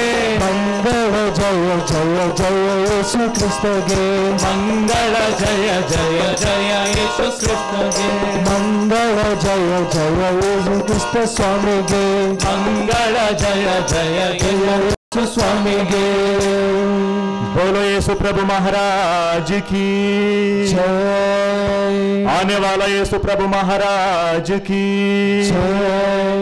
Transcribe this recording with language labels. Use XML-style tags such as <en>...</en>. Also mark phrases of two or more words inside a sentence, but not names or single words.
<kn>ಮಂಗಳ ಜಯ ಜಯ ಜಯ ಯೇಸು ಕ್ರಿಸ್ತಗೆ, ಮಂಗಳ ಜಯ ಜಯ ಜಯ ಯೇಸು ಕ್ರಿಸ್ತಗೆ, ಮಂಗಳ ಜಯ ಜಯ ಯೇಸು ಕ್ರಿಸ್ತ ಸ್ವಾಮಿಗೆ, ಮಂಗಳ ಜಯ ಜಯ ಜಯ ಯೇಸು ಸ್ವಾಮಿಗೆ.</kn> <hi>बोलो यीशु प्रभु महाराज की जय, आने वाला यीशु प्रभु महाराज की जय.</hi>